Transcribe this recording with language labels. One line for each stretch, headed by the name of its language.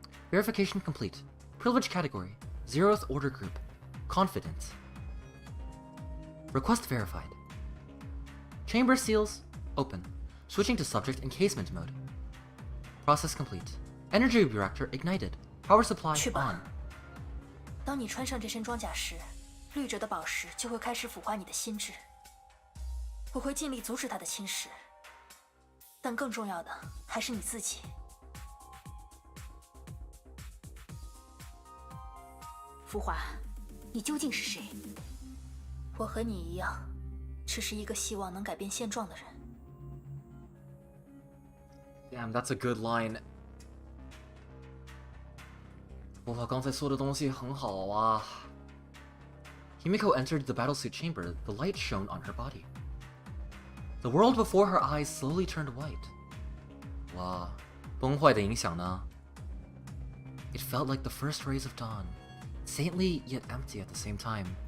English: Verification complete. Privilege category. 0th order group. Confident. Request verified. Chamber seals open. Switching to subject encasement mode. Process complete. Energy reactor ignited. Power supply on.
Chinese: 当你穿上这身装甲时，绿者的宝石就会开始腐化你的心智。我会尽力阻止它的侵蚀，但更重要的还是你自己。浮华，你究竟是谁？我和你一样，只是一个希望能改变现状的人。
English: Damn, that's a good line.
Chinese: 我刚才说的东西很好啊。
English: Himiko entered the battlesuit chamber, the light shone on her body. The world before her eyes slowly turned white.
Chinese: 哇，崩坏的影响呢？
English: It felt like the first rays of dawn, saintly yet empty at the same time.